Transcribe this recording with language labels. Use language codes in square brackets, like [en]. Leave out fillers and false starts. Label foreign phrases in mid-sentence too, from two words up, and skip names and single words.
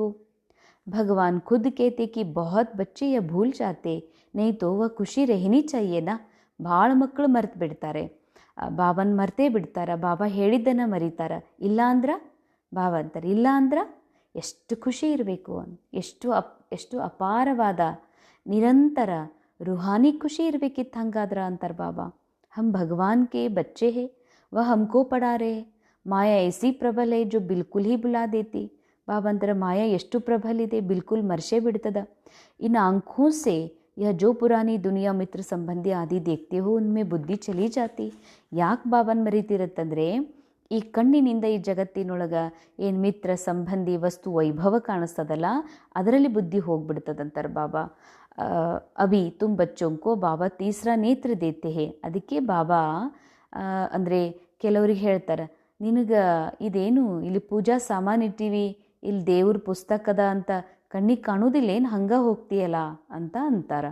[hi] भगवान खुद कहते कि बहुत बच्चे यह भूल जाते नहीं तो वह खुशी रहनी चाहिए ना. [kn] ಭಾಳ ಮಕ್ಕಳು ಮರ್ತು ಬಿಡ್ತಾರೆ, ಬಾಬನ ಮರ್ತೇ ಬಿಡ್ತಾರೆ, ಬಾಬಾ ಹೇಳಿದ್ದನ್ನು ಮರೀತಾರೆ. ಇಲ್ಲ ಅಂದ್ರೆ ಬಾಬಾ ಅಂತಾರೆ, ಇಲ್ಲ ಅಂದ್ರೆ ಎಷ್ಟು ಖುಷಿ ಇರಬೇಕು, ಎಷ್ಟು ಅಪಾರವಾದ ನಿರಂತರ [hi] रूहानी खुशी [kn] इरಬೇಕಿತ್ತು ಹಂಗಾದ್ರೆ ಅಂತಾರೆ ಬಾಬಾ. [hi] हम भगवान के बच्चे हैं, वह हमको पढ़ा रहे हैं. माया ऐसी प्रबल है जो बिल्कुल ही बुला देती. [kn] ಬಾಬಾ ಅಂತಾರೆ, ಮಾಯಾ ಎಷ್ಟು ಪ್ರಬಲ ಇದೆ, ಬಿಲ್ಕುಲ್ ಮರ್ಷೇ ಬಿಡ್ತದ. [hi] इन आँखों से यह जो पुरानी दुनिया मित्र संबंधी आदि देखते हो उनमें बुद्धि चली जाती. [kn] ಯಾಕೆ ಬಾಬನ ಮರೀತಿರತ್ತಂದರೆ, ಈ ಕಣ್ಣಿನಿಂದ ಈ ಜಗತ್ತಿನೊಳಗೆ ಏನು ಮಿತ್ರ ಸಂಬಂಧಿ ವಸ್ತು ವೈಭವ ಕಾಣಿಸ್ತದಲ್ಲ, ಅದರಲ್ಲಿ ಬುದ್ಧಿ ಹೋಗ್ಬಿಡ್ತದಂತಾರೆ ಬಾಬಾ. [hi] अभी तुम बच्चों को बाबा तीसरा नेत्र देते हैं. [kn] ಅದಕ್ಕೆ ಬಾಬಾ ಅಂದರೆ ಕೆಲವ್ರಿಗೆ ಹೇಳ್ತಾರೆ, ನಿನಗೆ ಇದೇನು ಇಲ್ಲಿ ಪೂಜಾ ಸಾಮಾನು ಇಟ್ಟಿವಿ, ಇಲ್ಲಿ ದೇವ್ರ ಪುಸ್ತಕದ ಅಂತ ಕಣ್ಣಿಗೆ ಕಾಣೋದಿಲ್ಲ, ಏನು ಹಂಗೆ ಹೋಗ್ತೀಯಲ್ಲ ಅಂತ ಅಂತಾರೆ.